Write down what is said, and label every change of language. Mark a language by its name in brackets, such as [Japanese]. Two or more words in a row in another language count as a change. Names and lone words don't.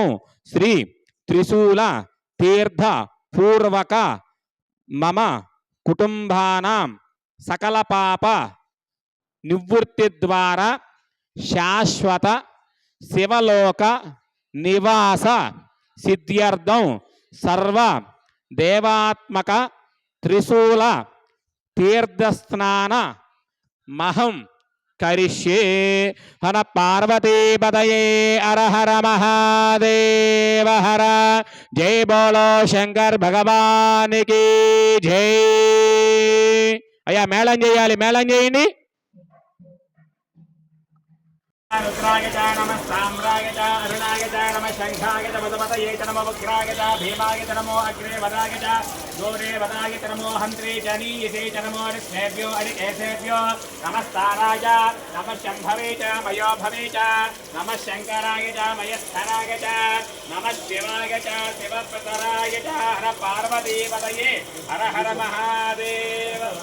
[Sanskrit] శ్రీ త్రిశూల తీర్థ పూర్వక మమ కుటుంబానాం సకల పాప నివృత్తి ద్వారా శాశ్వత శివలోక నివాస సిద్ధ్యర్థం సర్వ దేవాత్మక త్రిశూల తీర్థస్నాన మహం కరిష్యే. హర పార్వతీపతయే హర హర మహాదేవ హర. [Hindi] जय बोलो शंकर भगवान की जय. [Telugu] అయ్యా మేళం చేయాలి, మేళం చేయండి. [Sanskrit] रुद्राय च नमः साम्राय च अरुणाय च नमः शंखाय च मधुमतये च नमः उग्राय च भीमाय च नमो अग्रे वदाय च दूरे वदाय च नमो हन्त्रे च नीयसे च नमो ऋष्णेभ्यो अरिकेशेभ्यो नमस्ताराय नमः शम्भवे च मयोभवे च नमः शङ्कराय च मयस्थराय च नमः शिवाय च शिवप्रतराय च हर पार्वतीपतये हर हर महादेव.